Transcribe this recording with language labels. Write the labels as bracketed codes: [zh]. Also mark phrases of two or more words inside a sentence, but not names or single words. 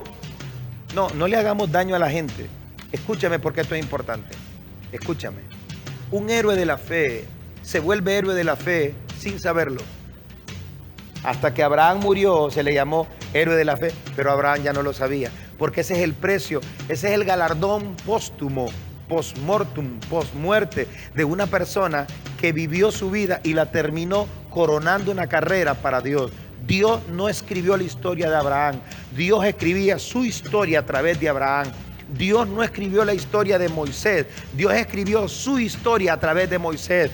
[es] No le hagamos daño a la gente. Escúchame porque esto es importante. Escúchame. Un héroe de la fe se vuelve héroe de la fe sin saberlo. Hasta que Abraham murió se le llamó héroe de la fe, pero Abraham ya no lo sabía, porque ese es el precio, ese es el galardón póstumo, post-mortum, post-muerte de una persona que vivió su vida y la terminó coronando una carrera para Dios. Dios no escribió la historia de Abraham, Dios escribía su historia a través de Abraham. Dios no escribió la historia de Moisés. Dios escribió su historia a través de Moisés.